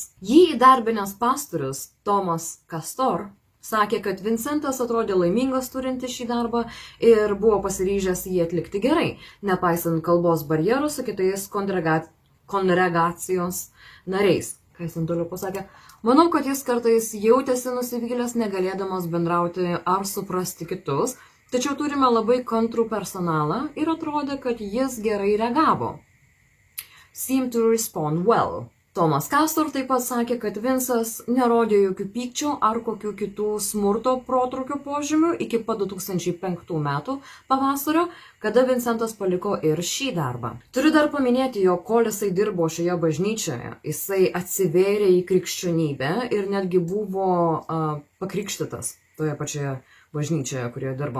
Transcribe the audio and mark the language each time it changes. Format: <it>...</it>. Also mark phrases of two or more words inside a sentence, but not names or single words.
<lt>Jį įdarbinęs pastorius Tomas Castor sakė, kad Vincentas atrodė laimingas turinti šį darbą ir buvo pasiryžęs jį atlikti gerai, nepaisant kalbos barjerų su kitais kongregacijos nariais. Ką jis toliau pasakė? Manau, kad jis kartais jautėsi nusivylęs, negalėdamas bendrauti ar suprasti kitus, tačiau turime labai kantrų personalą ir atrodė, kad jis gerai reagavo.</lt> <en>Seemed to respond well.</en> <lt>Tomas Castor taip pat sakė, kad Vincas nerodė jokių pykčio ar kokių kitų smurto protrūkių požymių iki pat 2005 metų pavasario, kada Vincentas paliko ir šį darbą. Turiu dar paminėti, jog kol jisai dirbo šioje bažnyčioje, jisai atsivėrė į krikščionybę ir netgi buvo pakrikštytas toje pačioje bažnyčioje, kurioje dirbo.</lt>